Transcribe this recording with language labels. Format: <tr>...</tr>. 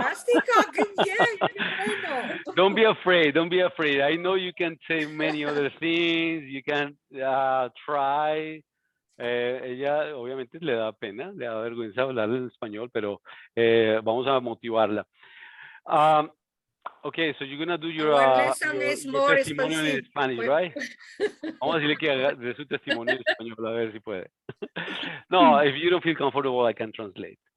<es>Fantástico, qué bien, qué bueno.</es> <en>Don't be afraid. Don't be afraid. I know you can say many other things. You can try.</en> <es>Ella obviamente le da pena, le da vergüenza hablar en español, pero vamos a motivarla.</es> <en>Okay, so you're gonna do your testimonial in Spanish, right?</en> <es>Vamos a decirle que haga de su testimonio en español, a ver si puede.</es> <en>No, if you don't feel comfortable, I can translate.</en>